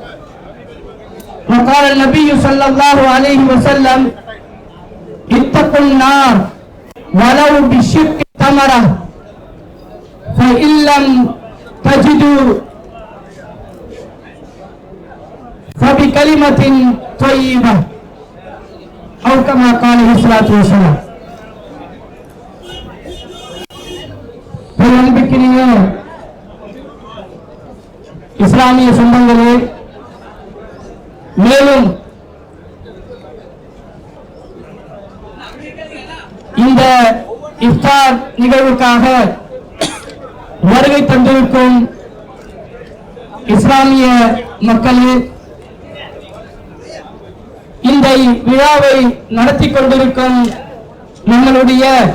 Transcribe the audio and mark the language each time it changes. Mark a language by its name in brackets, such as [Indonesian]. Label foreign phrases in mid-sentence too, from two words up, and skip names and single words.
[Arabic] وقال النبي صلى الله عليه وسلم اتقوا النار ولو بشق تمرة فإن لم تجدوا فبكلمة طيبة أو كما قال عليه الصلاة والسلام. [Tamil] அன்பிற்கினிய இஸ்லாமிய சொந்தங்களே, மேலும் இந்த இஃப்தார் நிகழ்வுக்காக வருகை தந்திருக்கும் இஸ்லாமிய மக்களே, இந்த விழாவை நடத்தி கொண்டிருக்கும் நம்மளுடைய